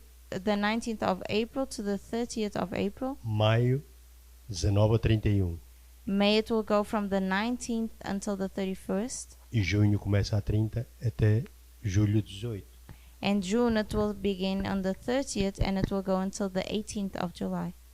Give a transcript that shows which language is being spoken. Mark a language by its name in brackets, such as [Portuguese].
[English] the 19th of April to the 30th of April. [Portuguese] maio 19 a 31. [English] May it will go from the 19th until the 31st. [Portuguese] E junho começa a 30 até julho 18. [English] And June it will begin on the 30th and it will go until the 18th of July.